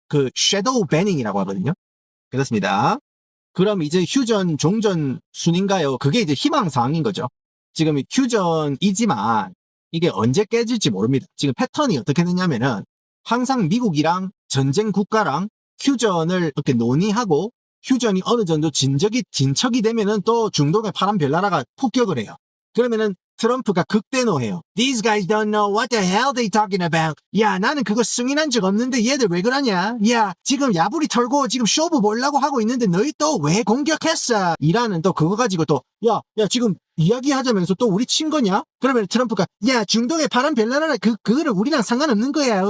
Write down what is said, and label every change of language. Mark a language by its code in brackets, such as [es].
[ko] 그 섀도우 배닝이라고 하거든요. 그렇습니다. 그럼 이제 휴전, 종전 순인가요? 그게 이제 희망사항인 거죠. 지금 휴전이지만 이게 언제 깨질지 모릅니다. 지금 패턴이 어떻게 되냐면은 항상 미국이랑 전쟁 국가랑 휴전을 이렇게 논의하고 휴전이 어느 정도 진척이 되면은 또 중동의 파란 별나라가 폭격을 해요. 그러면은 트럼프가 극대노해요. [en] These guys don't know what the hell they talking about. [ko] 야, 나는 그거 승인한 적 없는데 얘들 왜 그러냐? 야, 지금 야부리 털고 지금 쇼부 보려고 하고 있는데 너희 또 왜 공격했어? 이라는 또 그거 가지고 또 야, 지금 이야기하자면서 또 우리 친 거냐? 그러면 트럼프가 야, 중동의 파란 별나라라 그거는 우리랑 상관없는 거야.